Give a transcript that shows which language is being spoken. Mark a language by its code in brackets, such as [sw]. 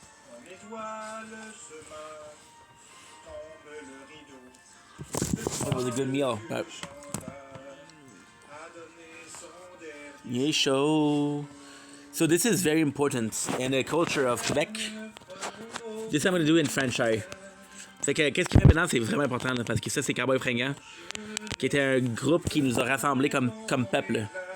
[fr] Mon étoile se meurt, tombe le rideau. [en] That was a good meal. [fr] Le chanteur a donné son dernier [en] Yeah, show. So this is very important in the culture of Quebec. This I'm going to do in French, sorry. [fr] Fait que qu'est-ce qu'il fait maintenant, c'est vraiment important là, parce que ça c'est Cowboy Fringant, qui était un groupe qui nous a rassemblés comme peuple.